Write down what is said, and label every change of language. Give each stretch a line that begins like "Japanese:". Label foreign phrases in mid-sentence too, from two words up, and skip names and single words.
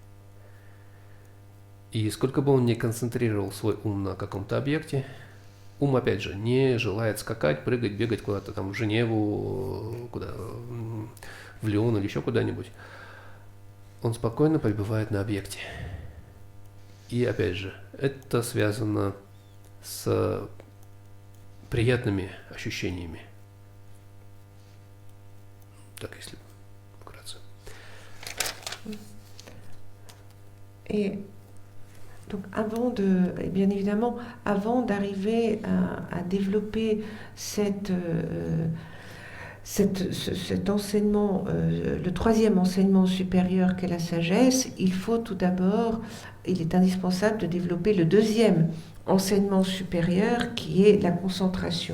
Russian: И сколько бы он ни концентрировал свой ум на каком-то объекте, ум, опять же, не желает скакать, прыгать, бегать куда-то там в Женеву, в Лион или еще куда-нибудь. Он спокойно пребывает на объекте. И, опять же, это связано с приятными ощущениями Так, если вкратце.
French: Et donc, bien évidemment, avant d'arriver à développer cet enseignement, le troisième enseignement supérieur qu'est la sagesse, il est indispensable de développer le deuxième enseignement supérieur qui est la concentration.